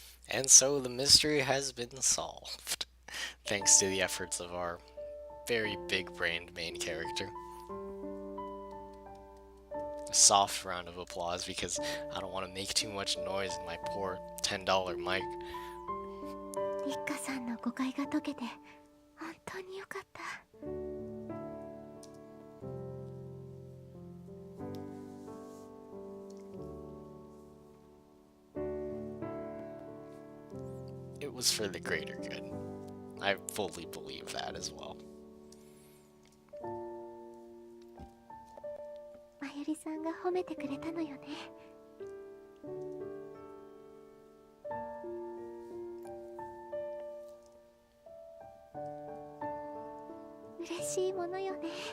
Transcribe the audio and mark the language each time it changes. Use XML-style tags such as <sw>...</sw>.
<en>And so the mystery has been solved, thanks to the efforts of our very big-brained main character. A soft round of applause because I don't want to make too much noise in my poor $10 mic.</en> <ja>リッカさんの誤解が解けて本当によかった。</ja> <en>It was for the greater good. I fully believe that as well.</en> <ja>まゆりさんが褒めてくれたのよね。嬉しいものよね。</ja>